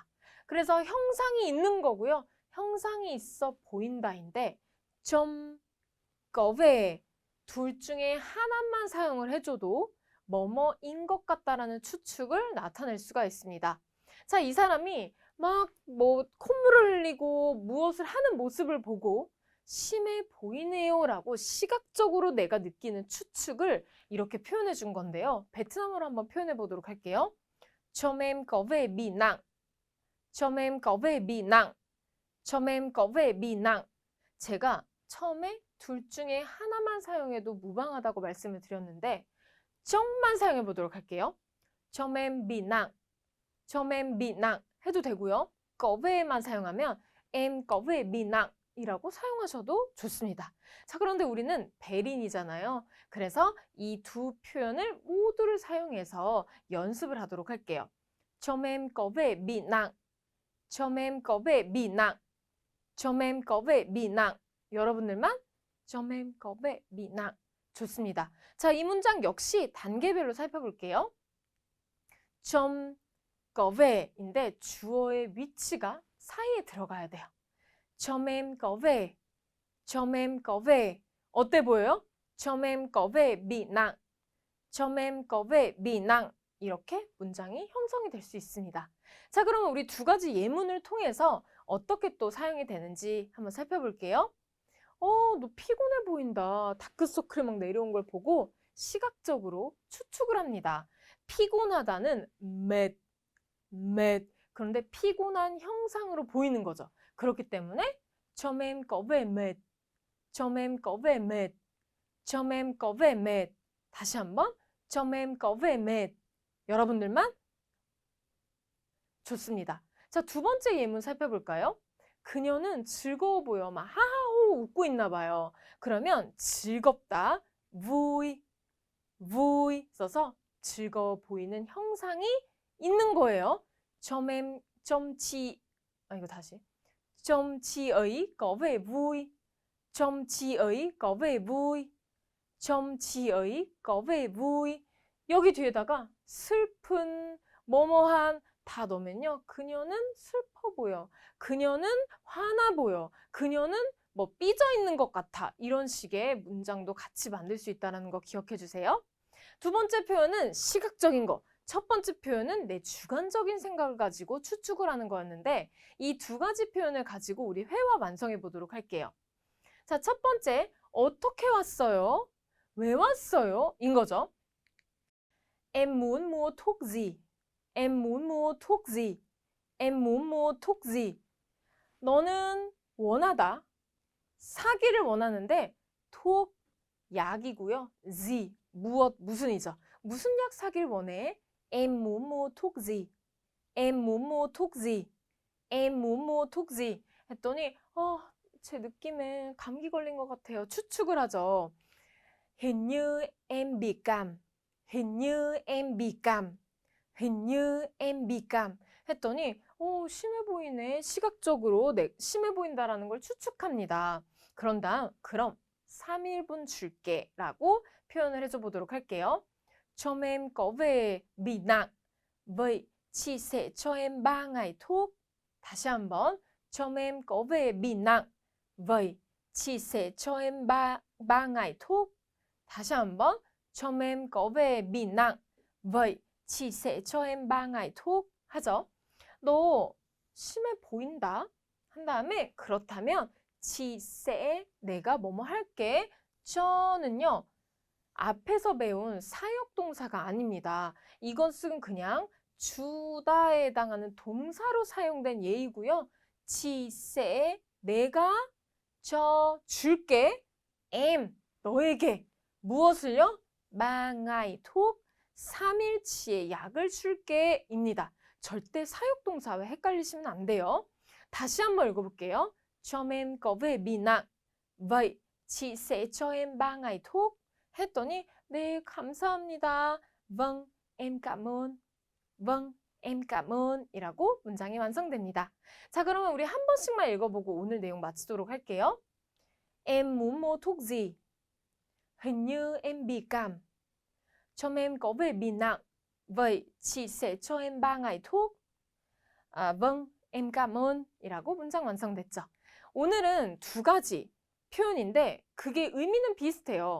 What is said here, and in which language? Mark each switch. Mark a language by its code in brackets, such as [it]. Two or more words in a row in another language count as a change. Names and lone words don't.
[ko] 그래서 형상이 있는 거고요. 형상이 있어 보인다인데 좀 거베 둘 중에 하나만 사용을 해줘도 뭐뭐인 것 같다라는 추측을 나타낼 수가 있습니다. 자, 이 사람이 막 콧물을 흘리고 무엇을 하는 모습을 보고 심해 보이네요 라고 시각적으로 내가 느끼는 추측을 이렇게 표현해 준 건데요. 베트남어로 한번 표현해 보도록 할게요. [vi] Trông em có vẻ bị nặng. Trông em có vẻ bị nặng. Trông em có vẻ bị nặng. [ko] 제가 처음에 둘 중에 하나만 사용해도 무방하다고 말씀을 드렸는데 좀만 사용해 보도록 할게요. [vi] Trông em bị nặng. Trông em bị nặng [ko] 해도 되고요. [vi] có vé만 사용하면 em có vẻ bị nặng [ko] 이라고 사용하셔도 좋습니다. 자, 그런데 우리는 베린이잖아요. 그래서 이 두 표현을 모두를 사용해서 연습을 하도록 할게요. [vi] Trông em có vẻ bị nặng. Trông em có vẻ bị nặng. Trông em có vẻ bị nặng. 여러분들만 Trông em có vẻ bị nặng. [ko] 좋습니다. 자, 이 문장 역시 단계별로 살펴볼게요. [vi] Trông có vé [ko] 인데 주어의 위치가 사이에 들어가야 돼요. [vi] Trông em có vẻ. Trông em có vẻ. [ko] 어때 보여요? [vi] Trông em có vẻ bị nặng. Trông em có vẻ bị nặng. [ko] 이렇게 문장이 형성이 될 수 있습니다. 자, 그러면 우리 두 가지 예문을 통해서 어떻게 또 사용이 되는지 한번 살펴볼게요. 너 피곤해 보인다. 다크서클이 막 내려온 걸 보고 시각적으로 추측을 합니다. 피곤하다는 mệt. 그런데 피곤한 형상으로 보이는 거죠. 그렇기 때문에 [vi] Trông em có vẻ mệt. Trông em có vẻ mệt. Trông em có vẻ mệt. [ko] 다시 한번 [vi] Trông em có vẻ mệt. [ko] 여러분들만 좋습니다. 자, 두 번째 예문 살펴볼까요? 그녀는 즐거워 보여. 막 하하호 웃고 있나 봐요. 그러면 즐겁다. vui 써서 즐거워 보이는 형상이 있는 거예요. 이거 다시. [vi] Trông chị ấy có vẻ vui. Trông chị ấy có vẻ vui. Trông chị ấy có vẻ vui. [ko] 여기 뒤에다가 슬픈, 뭐뭐한 다 넣으면요. 그녀는 슬퍼 보여. 그녀는 화나 보여. 그녀는 뭐 삐져 있는 것 같아. 이런 식의 문장도 같이 만들 수 있다는 거 기억해 주세요. 두 번째 표현은 시각적인 거. 첫 번째 표현은 내 주관적인 생각을 가지고 추측을 하는 거였는데 이 두 가지 표현을 가지고 우리 회화 완성해 보도록 할게요. 자, 첫 번째, 어떻게 왔어요? 왜 왔어요? 인 거죠. [vi] Em muốn mua thuốc gì? Em muốn mua thuốc gì? Em muốn mua thuốc gì? [ko] 너는 원하다. 사기를 원하는데 thuốc, 약이고요. gì, 무슨이죠. 무슨 약 사기를 원해? [vi] Em muốn mua thuốc gì? Em muốn mua thuốc gì? Em muốn mua thuốc gì? [ko] 했더니 제 느낌에 감기 걸린 것 같아요. 추측을 하죠. [vi] Hình như em bị cảm. Hình như em bị cảm. Hình như em bị cảm. [ko] 했더니 심해 보이네. 시각적으로 심해 보인다라는 걸 추측합니다. 그럼 3일분 줄게 라고 표현을 해줘 보도록 할게요. [vi] Cho em có về bị nặng. Vậy chị sẽ cho em 3 ngày thuốc. [ko] 다시 한번. [vi] Cho em có về bị nặng. Vậy chị sẽ cho em 3 ngày thuốc. [ko] 다시 한번. [vi] Cho em có về bị nặng. Vậy chị sẽ cho em 3 ngày thuốc. [ko] 하죠. 너 심해 보인다. 한 다음에 그렇다면 [vi] chị sẽ [ko] 내가 뭐뭐 할게. 저는요. 앞에서 배운 사역동사가 아닙니다. 이것은 그냥 주다에 해당하는 동사로 사용된 예이고요. [vi] chị sẽ [ko] 내가 줄게. em 너에게 무엇을요? [vi] 3 ngày thuốc [ko] 3일치의 약을 줄게 입니다. 절대 사역동사와 헷갈리시면 안 돼요. 다시 한번 읽어볼게요. [vi] Cho em có về bị nặng. Vậy chị sẽ cho em 3 ngày thuốc. [ko] 했더니 네, 감사합니다. [vi] Vâng, em cảm ơn. Vâng, em cảm ơn [ko] 이라고 문장이 완성됩니다. 자, 그러면 우리 한 번씩만 읽어보고 오늘 내용 마치도록 할게요. [vi] Em muốn mua thuốc gì? Hình như em bị cảm. Chồng em có vẻ bị nặng. Vậy chị sẽ cho em 3 ngày thuốc. vâng, em cảm ơn [ko] 이라고 문장 완성됐죠. 오늘은 두 가지 표현인데 그게 의미는 비슷해요.